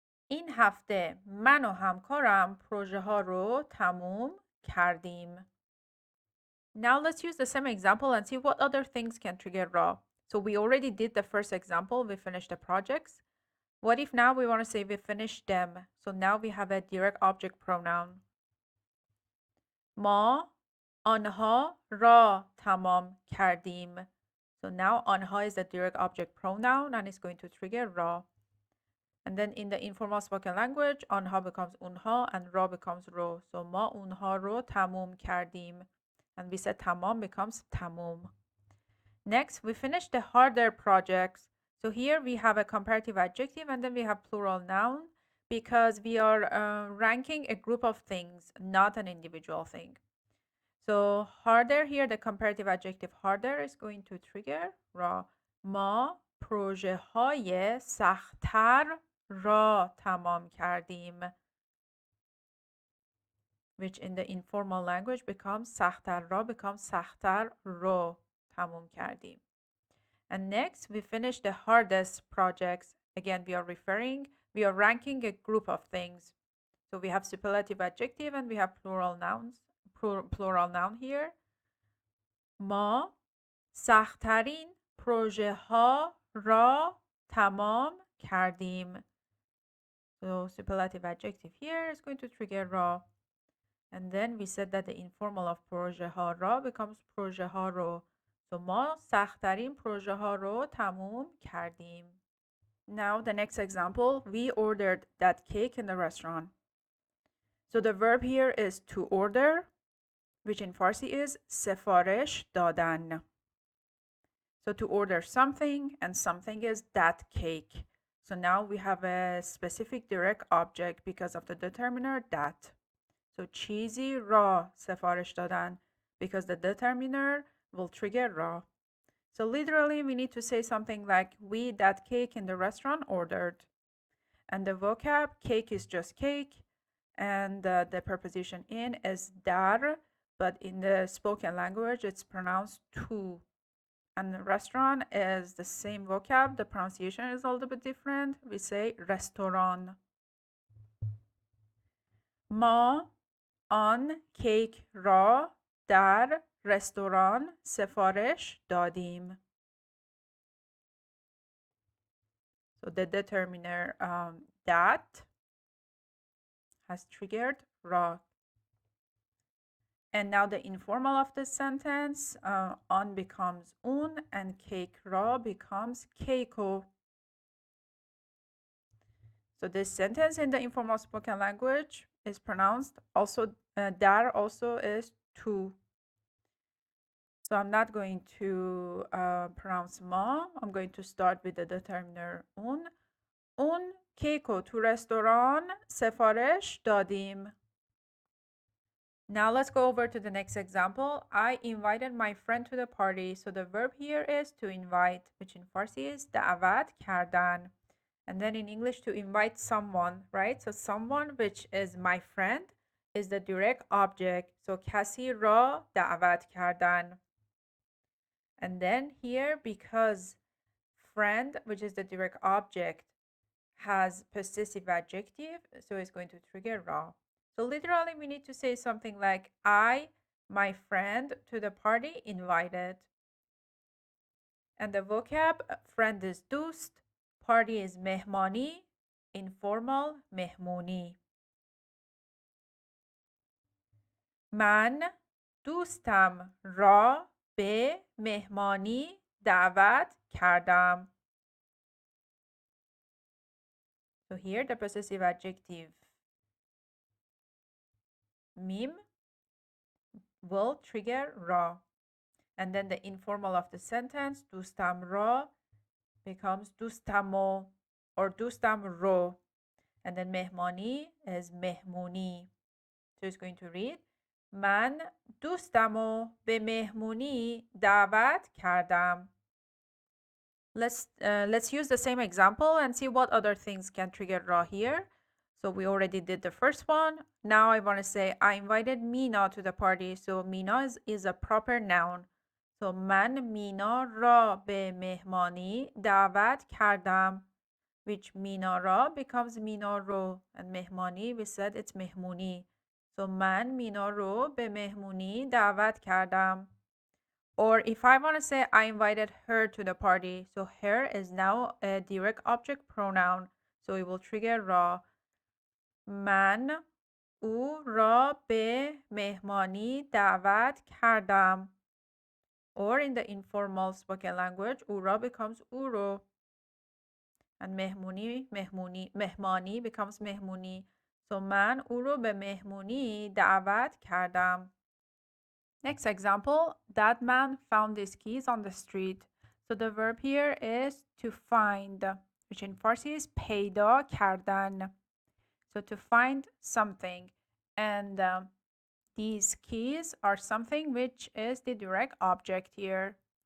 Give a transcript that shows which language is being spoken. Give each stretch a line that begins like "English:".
Persian: این هفته من و همکارم پروژه ها رو تموم کردیم.
English: Now let's use the same example and see what other things can trigger ra. So we already did the first example, we finished the projects. What if now we want to say we finished them? So now we have a direct object pronoun.
Persian: ما آنها را تمام کردیم.
English: So now آنها is the direct object pronoun and it's going to trigger ra. And then in the informal spoken language, آنها becomes اونها and را becomes رو.
Persian: So ما اونها رو تموم کردیم.
English: And we said tamam becomes tamum. Next, we finished the harder projects. So here we have a comparative adjective and then we have plural noun because we are ranking a group of things, not an individual thing. So harder here, the comparative adjective harder is going to trigger را.
Persian: ما پروژه های سخت‌تر را تمام کردیم.
English: Which in the informal language becomes سخت‌تر را becomes
Persian: سخت‌تر رو تمام کردیم.
English: And next, we finish the hardest projects. Again, we are ranking a group of things. So we have superlative adjective and we have plural noun here.
Persian: ما سخت‌ترین پروژه ها را تمام کردیم.
English: So superlative adjective here is going to trigger را. And then we said that the informal of
Persian: پروژه ها را
English: becomes
Persian: پروژه ها رو.
English: So
Persian: ما سخت‌ترین پروژه ها رو تموم کردیم.
English: Now the next example, we ordered that cake in the restaurant. So the verb here is to order, which in Farsi is سفارش دادن. So to order something, and something is that cake. So now we have a specific direct object because of the determiner that. So
Persian: چیزی را سفارش دادن
English: because the determiner will trigger را. So literally we need to say something like we that cake in the restaurant ordered. And the vocab cake is just cake and the preposition in is dar, but in the spoken language it's pronounced to. And the restaurant is the same vocab, the pronunciation is a little bit different. We say restaurant.
Persian: ما آن کیک را در رستوران سفارش دادیم.
English: So the determiner that has triggered را. And now the informal of the sentence, آن becomes اون and
Persian: کیک را
English: becomes کیکو. So this sentence in the informal spoken language is pronounced also, dar also is to. So I'm not going to pronounce ما. I'm going to start with the determiner اون.
Persian: اون کیکو تو رستوران سفارش دادیم.
English: Now let's go over to the next example. I invited my friend to the party. So the verb here is to invite, which in Farsi is دعوت کردن. And then in English, to invite someone, right? So someone, which is my friend, is the direct object.
Persian: So کسی را دعوت کردن.
English: And then here, because friend, which is the direct object, has possessive adjective, so it's going to trigger را. So literally, we need to say something like, I, my friend, to the party invited. And the vocab, friend is دوست, party is mehmani, informal mehmuni.
Persian: من دوستم را به مهمانی دعوت کردم.
English: So here the possessive adjective mim will trigger را. And then the informal of the sentence,
Persian: دوستم را,
English: becomes دوستمو or دوستم رو. And then mehmani is mehmuni. So it's going to read,
Persian: من دوستمو به مهمونی دعوت کردم.
English: Let's use the same example and see what other things can trigger را here. So we already did the first one. Now I want to say I invited Mina to the party. So Mina is a proper noun.
Persian: So من مینا را به مهمانی دعوت کردم, which مینا را becomes مینا رو, and مهمانی,
English: we said it's
Persian: مهمونی. So من مینا رو به مهمونی دعوت کردم.
English: Or if I want to say I invited her to the party, so her is now a direct object pronoun, so it will trigger را.
Persian: من او را به مهمانی دعوت کردم.
English: Or in the informal spoken language, او را becomes او رو. And مهمانی becomes مهمونی.
Persian: So من او رو به مهمونی دعوت کردم.
English: Next example, that man found these keys on the street. So the verb here is to find, which in Farsi is پیدا کردن. So to find something. And these keys are something which is the direct object here.